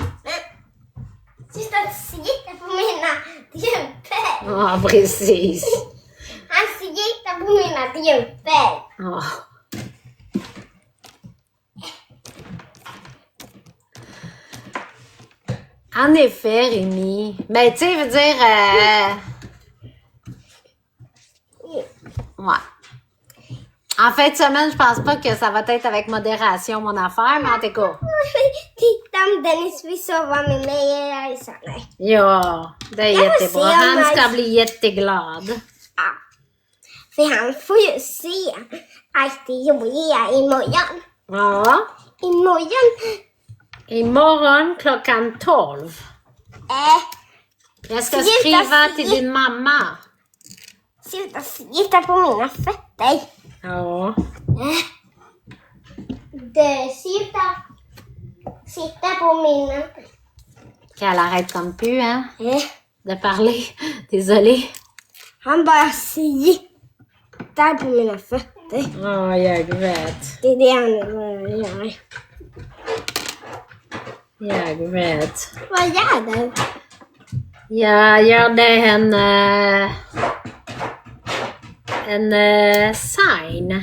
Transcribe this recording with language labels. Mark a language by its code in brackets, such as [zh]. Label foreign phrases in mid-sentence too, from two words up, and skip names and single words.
[sv] Just att sitta på mina strumpor. Ja, precis. Han sitter på mina strumpor. [fr] Ja. En effet, Rémi. Mais tu sais, je veux dire... ouais. En fin de semaine, je pense pas que ça va être avec modération, mon affaire, men en tout cas. [sv] Titta om Dennis vill sova med mig eller Alexander. Ja, det är Jag får jättebra. se om Han ska jag- bli jätteglad. Ja. För han får ju se allt det roliga imorgon. Ja. Imorgon. Imorgon klockan 12. Jag ska Sluta skriva se. till din mamma. Sluta sitta på mina fötter. Ja. Sitta på mina... [fr] Qu'elle arrête comme pu, hein, de parler. Désolée. [sv] Han bara sitter på mina fötter. Ja, jag vet. Det är det han bara gör. Jag vet. Vad gör du? Jag gjorde en sign.